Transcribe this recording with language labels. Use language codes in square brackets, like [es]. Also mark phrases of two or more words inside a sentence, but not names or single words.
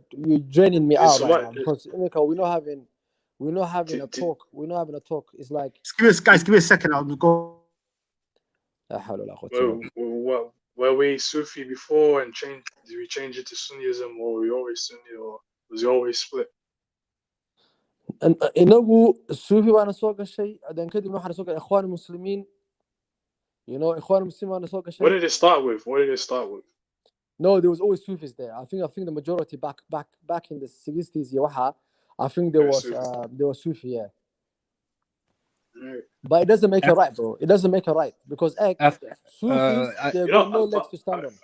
[en] You're draining me out right now because we're not having a talk. We're not having a talk. It's like give me a second. I'll go. Were we Sufi before and did we change it to Sunnism, or were we always Sunni, or was it always split? [so] inagu Sufi baana soo gashay adan kadib waxaan soo galay ikhwan muslimin ikhwan muslimin baana soo gashay. [en] What did it start with? No, there was always Sufis there. I think the majority back in the 60s I think there was Sufi, yeah. But it doesn't make it right, bro. It doesn't make it right because Sufis they've got no legs to stand on.